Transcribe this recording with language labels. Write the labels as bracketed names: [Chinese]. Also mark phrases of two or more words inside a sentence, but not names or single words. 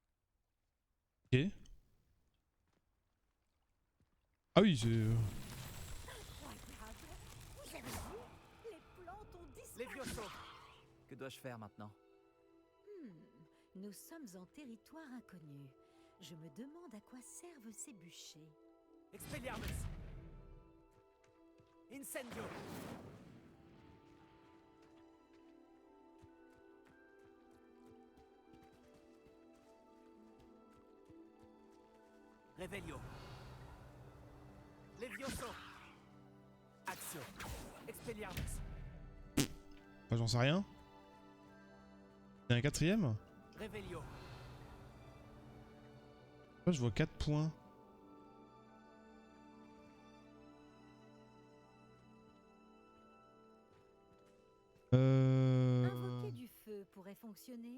[French] Ok. Ah oui, c'est... Incroyable! Vous avez vu? Les plantes ont disparu! Lévioso! Que dois-je faire maintenant? Nous sommes en territoire inconnu. Je me demande à quoi servent ces bûchers. Expelliarmus! Incendio! Revelio! Levioso! Axio! Expelliarmus! Bah, j'en sais rien. Il y a un quatrième? Revelio! Moi je vois 4 points. Invoquer du feu pourrait fonctionner.